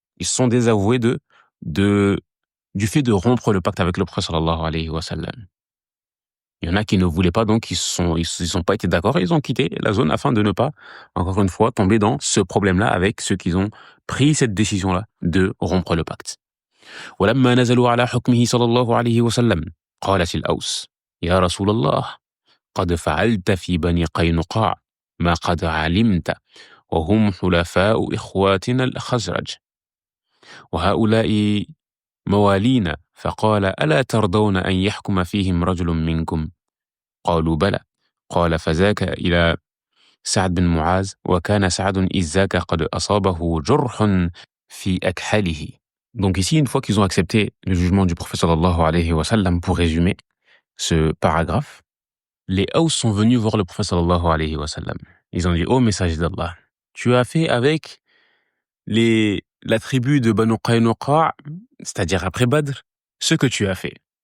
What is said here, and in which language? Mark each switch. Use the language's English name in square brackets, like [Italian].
[French] Ils se sont désavoués du fait de rompre le pacte avec le prophète sallallahu alayhi wa sallam. Il y en a qui ne voulaient pas, donc ils sont pas été d'accord et ils ont quitté la zone afin de ne pas, encore une fois, tomber dans ce problème-là avec ceux qui ont pris cette décision-là de rompre le pacte. [Arabic] ولما نزلوا على حكمه صلى الله عليه وسلم قالت الأوس يا رسول الله قد فعلت في بني قينقاع ما قد علمت وهم حلفاء إخواتنا الخزرج وهؤلاء موالينا فقال ألا ترضون أن يحكم فيهم رجل منكم قالوا بلى قال فذاك إلى سعد بن معاذ وكان سعد إذ ذاك قد أصابه جرح في أكحله. [French] Donc ici, une fois qu'ils ont accepté le jugement du prophète sallallahu alayhi wa sallam, pour résumer ce paragraphe, les Aws sont venus voir le prophète sallallahu alayhi wa sallam. Ils ont dit, ô messager d'Allah, tu as fait avec la tribu de Banu Qaynuqa, c'est-à-dire après Badr, ce que tu as fait.